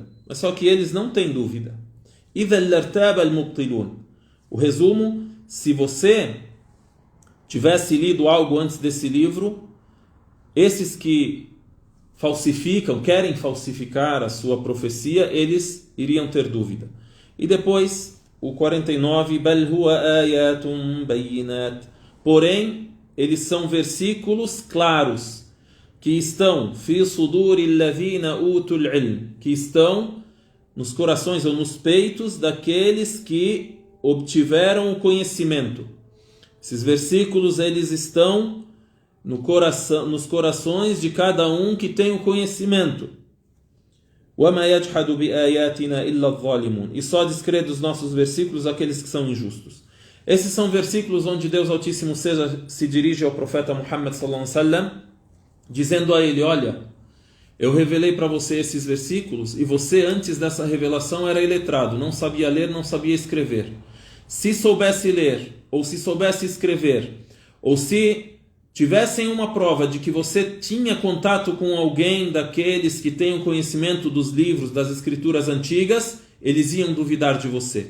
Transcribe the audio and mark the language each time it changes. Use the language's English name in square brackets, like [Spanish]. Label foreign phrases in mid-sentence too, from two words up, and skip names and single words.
[Portuguese] Mas só que eles não têm dúvida. O resumo, se você tivesse lido algo antes desse livro, esses que falsificam, querem falsificar a sua profecia, eles iriam ter dúvida. E depois, o 49, [Arabic] بل هو آيات بينات. [Portuguese] Porém, eles são versículos claros, que estão [Arabic] في صدور الذين أوتوا العلم, [Portuguese] que estão nos corações ou nos peitos daqueles que obtiveram o conhecimento. Esses versículos, eles estão nos corações de cada um que tem o conhecimento. E só descrê dos nossos versículos aqueles que são injustos. Esses são versículos onde Deus Altíssimo se dirige ao profeta Muhammad [Arabic] صلى الله عليه وسلم, [Portuguese] dizendo a ele: olha, eu revelei para você esses versículos e você antes dessa revelação era iletrado, não sabia ler, não sabia escrever. Se soubesse ler, ou se soubesse escrever, ou se tivessem uma prova de que você tinha contato com alguém daqueles que têm o conhecimento dos livros, das escrituras antigas, eles iam duvidar de você.